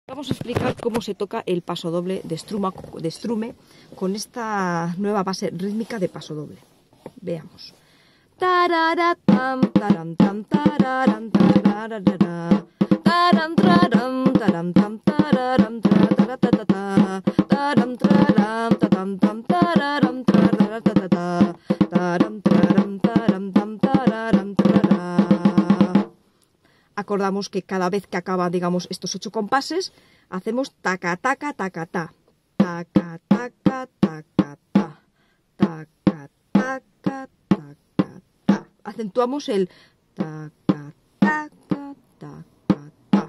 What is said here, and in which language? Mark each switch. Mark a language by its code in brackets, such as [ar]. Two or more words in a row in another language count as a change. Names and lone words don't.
[es] Vamos a explicar cómo se toca el pasodoble de strume con esta nueva base rítmica de pasodoble. Veamos. Tararatam, taram, tam, tararam, tararara, taram, taram, taram, tam, tararam, taratatata, taram, taram, tatam, tam, tararam, taratatata, taram, taram, taram, tam, tararam, tarara. Acordamos que cada vez que acaba, digamos, estos 8 compases, hacemos taca, taca, taca, ta. Taca, taca, taca, ta. Taca, taca, taca, ta. Acentuamos el taca, taca, taca, ta.